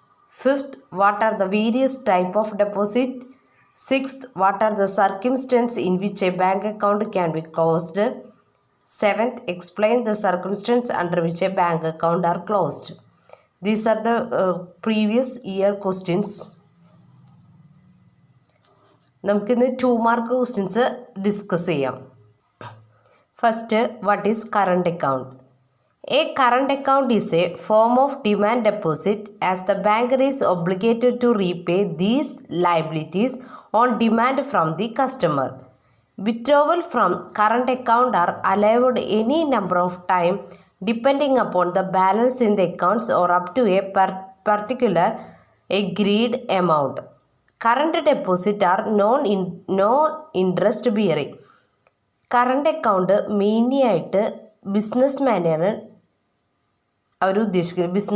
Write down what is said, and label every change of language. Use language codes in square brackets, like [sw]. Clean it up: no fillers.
[en] Fifth, what are the various type of deposit? Sixth, what are the circumstances in which a bank account can be closed? Seventh, explain the circumstances under which a bank account are closed. These are the previous year questions. [ml] നമുക്കിന്ന് 2 mark questions discuss ചെയ്യാം. [en] First, what is current account? A current account is a form of demand deposit as the banker is obligated to repay these liabilities on demand from the customer. Withdrawal from current account are allowed any number of time depending upon the balance in the accounts or up to a particular agreed amount. Current deposit are non-interest bearing. [ml] Current account mainly ആയിട്ട് ബിസിനസ്മാനെയാണ് അവർ ഉദ്ദേശിക്കുന്നത്.